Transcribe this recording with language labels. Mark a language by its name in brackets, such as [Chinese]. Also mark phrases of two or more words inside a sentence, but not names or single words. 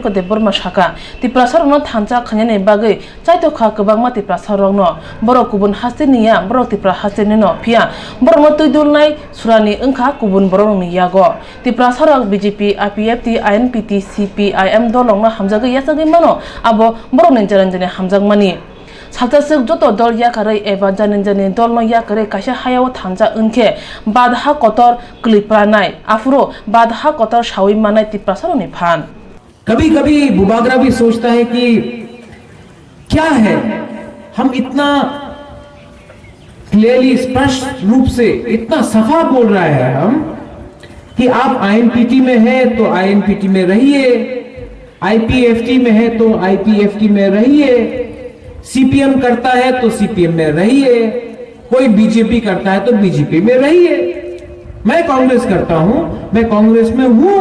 [Kok Borok] को देबरमा शाखा तिप्रासार न थांचा खन्याने बागै चाइतो खा गोबांमा तिप्रासार रंग न बर कुबुन हास्तेनिया बर तिप्रा हास्तेनि न फिया बर म तुइदुलनाय सुरानि ओंखा कुबुन बर नि यागो तिप्रासार बीजेपी आईपीएफटी आईएनपीटी सीपीआईएम दलंग न हामजागै यासागै मानो आबो बर नि जरंजने हामजागमानि सालतासक जत दल याकारै एबा जानिनजानि दल न याकारै कासे हायाव थांजा उनखे बाधा कतर क्लिप्रानाय आफुरो बाधा कतर सावि मानाय तिप्रासारनि फान [Hindi] कभी कभी बुबाग्रा भी सोचता है कि क्या है हम इतना क्लियरली स्पष्ट रूप से इतना सफा बोल रहा है हम कि आप आईएनपीटी में है तो आईएनपीटी में रहिए, आईपीएफटी में है तो आईपीएफटी में रहिए, सीपीएम करता है तो सीपीएम में रहिए, कोई बीजेपी करता है तो बीजेपी में रहिए, मैं कांग्रेस करता हूं, मैं कांग्रेस में हूं।